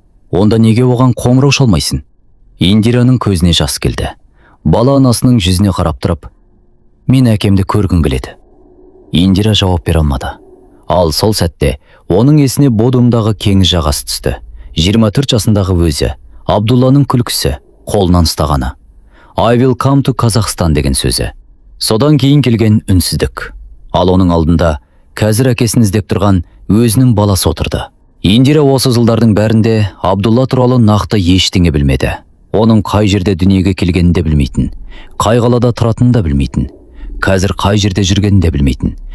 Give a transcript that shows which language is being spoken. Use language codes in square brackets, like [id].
[kk] Онда неге оған қоңырау шалмайсың? Индираның көзіне жас келді. Бала анасының жүзіне қарап тұрып: мен әкемді көргім келеді. Индира жауап бере алмады. Ал сол сәтте оның есіне Бодрумдағы кеңіс жағасы түсті. 24 жасындағы өзі, Абдулланың күлкісі, қолынан ұстағаны. [en] I will come to Kazakhstan [kk] деген сөзі. Содан кейін келген үнсіздік. Ал оның алдында қазір әкесін іздеп тұрған өзінің баласы отырды. Индира осы жылдардың бәрінде Абдулла туралы нақты ештеңе білмеді. Оның қай жерде дүниеге келгенін де білмейтін, қай қалада тұратынын да білмейтін, қазір қай жерде жүргенін де білмейтін.